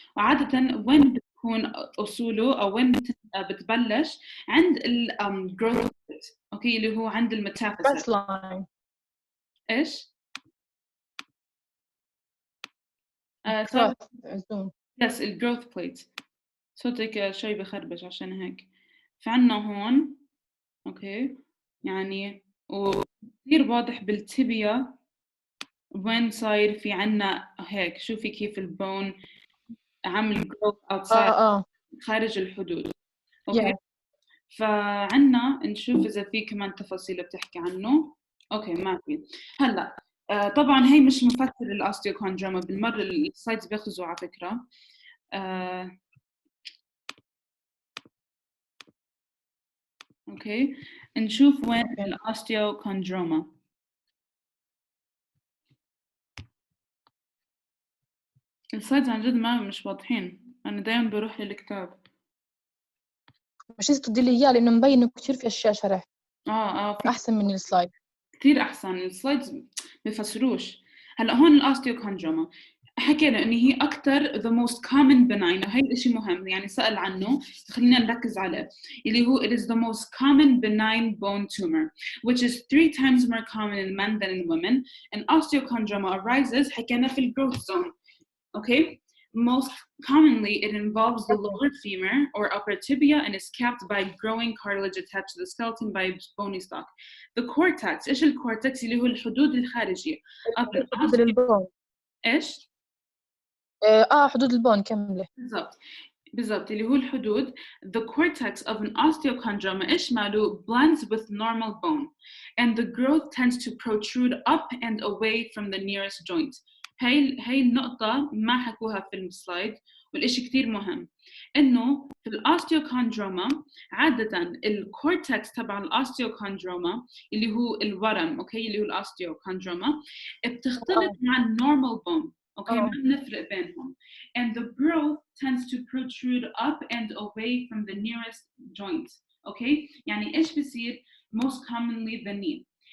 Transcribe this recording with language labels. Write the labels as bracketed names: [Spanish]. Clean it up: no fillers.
[Arabic] وعادة وين بتكون أصوله أو وين بتبلش عند ال growth plate. أوكي اللي هو عند الميتافيسيس. إيش؟ yes ال growth plate. صوتك شوي بخربش عشان هيك. فعنا هون أوكي يعني وكثير واضح بالتبيا وين صاير في عنا هيك. شوفي كيف البون عامل growth outside خارج الحدود. اوكي فعنا نشوف اذا في كمان تفاصيل بتحكي عنه. اوكي ما في. هلا طبعا هي مش مفسر الاوستيوكوندروما بالمره السلايدز بياخذوا على فكره. اوكي نشوف وين الاوستيوكوندروما. السلايدز عن جد ما مش واضحين. انا دايما بروح للكتاب. مش لازم تدي لي اياه لانه مبين كثير في اشياء شرح. احسن من السلايد كثير احسن. السلايدز بفسروش. هلا هون الاوستيوكوندروما حكينا ان هي اكثر [English] the most common benign [Arabic] وهي الشيء مهم يعني سأل عنه خلينا نركز عليه اللي هو [English] it is the most common benign bone tumor which is 3 times more common in men than in women and osteochondroma arises [Arabic] حكينا في [English] growth zone. Okay. Most commonly, it involves the lower femur or upper tibia and is capped by growing cartilage attached to the skeleton by bony stock. The cortex, [Arabic] إيش الكورتكس اللي هو الحدود الخارجية. حدود البون. إيش؟ حدود البون كاملة. بالضبط اللي هو الحدود. [English] The cortex of an osteochondroma [Arabic] إيش ماله [English] blends with normal bone and the growth tends to protrude up and away from the nearest joint. [Arabic] هاي النقطة ما حكوها في السلايد، والإشي كتير مهم إنه في الأوستيوكوندروما عادة الكورتكس تبع الأوستيوكوندروما اللي هو الورم، أوكي، اللي هو الأوستيوكوندروما بتختلط مع النورمال بون، أوكي، ما بنفرق بينهم. [English] And the growth tends to protrude up and away from the nearest joint, [Arabic] أوكي، يعني إيش بصير [English] most commonly the knee.